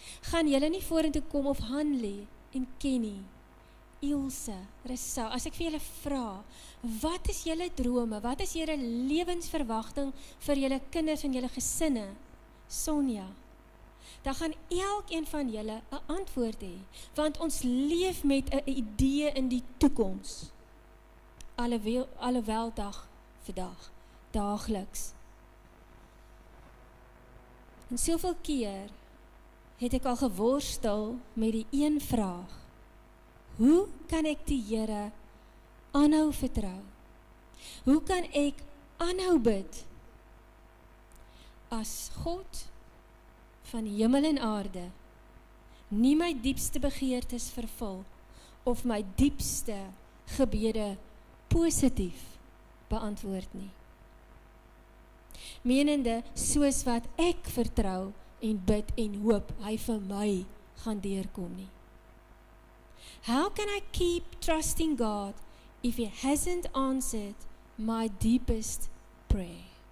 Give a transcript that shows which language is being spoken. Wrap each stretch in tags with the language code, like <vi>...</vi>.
<af>Gaan julle nie vorentoe kom of Hanley en Kenny, Ilse, Rissa, as ek vir julle vra, wat is julle drome, wat is julle lewensverwagting vir julle kinders en julle gesinne, Sonja, dan gaan elkeen van julle 'n antwoord hê, want ons leef met 'n idee in die toekoms, alhoewel dag vir dag, daagliks. En soveel keer het ek al geworstel met die een vraag, hoe kan ek die Here aanhou vertrou? Hoe kan ek aanhou bid as God van hemel en aarde nie my diepste begeertes vervul of my diepste gebede positief beantwoord nie? Menende, soos wat ek vertrou en bid en hoop hy vir my gaan deurkom nie.</af> <en>How can I keep trusting God if He hasn't answered my deepest prayer?</en>